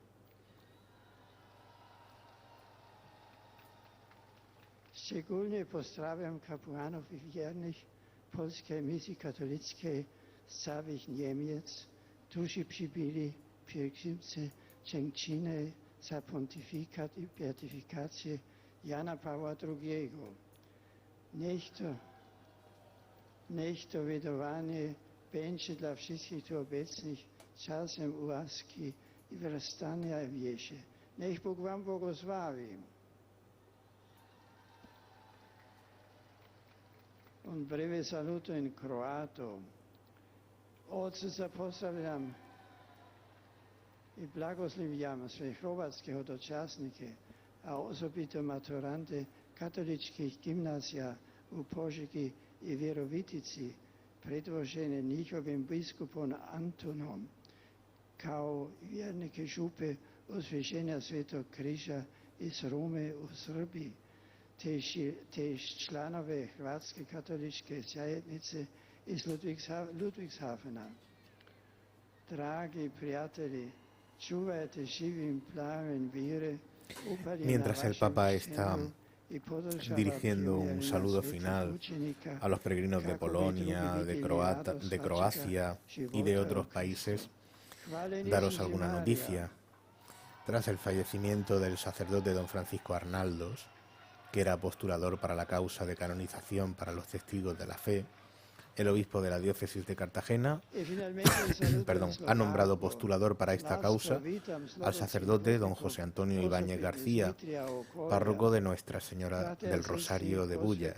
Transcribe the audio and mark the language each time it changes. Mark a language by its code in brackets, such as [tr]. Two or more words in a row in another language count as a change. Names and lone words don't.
[pl] Szczególnie pozdrawiam kapłanów i wiernych polskiej misji katolickiej z całych Niemiec, którzy przybyli w pielgrzymce dziękczynnej za pontyfikat i beatyfikację Jana Pawła II. Niech to wydawanie będzie dla wszystkich tu obecnych czasem łaski i wyrastania w wierze. Niech Bóg wam błogosławi. [it] Un breve saluto in croato. [hr] Oca pozdravljam i blagoslivljam sve hrvatske hodočasnike, a osobito maturante katoličkih gimnazija u Požegi i Virovitici, predvožene njihovim biskupom Antonom, kao vjernike župe Osvježenja Svetog križa iz Rome u Srbiji, te članove Hrvatske katoličke zajednice iz Ludwigshafena. Dragi prijatelji, čuvajte živim plamen vire. [es] Mientras el Papa está dirigiendo un saludo final a los peregrinos de Polonia, de Croacia y de otros países, daros alguna noticia. Tras el fallecimiento del sacerdote don Francisco Arnaldos, que era postulador para la causa de canonización para los testigos de la fe, el obispo de la diócesis de Cartagena ha nombrado postulador para esta causa al sacerdote don José Antonio Ibáñez García, párroco de Nuestra Señora del Rosario de Bullas.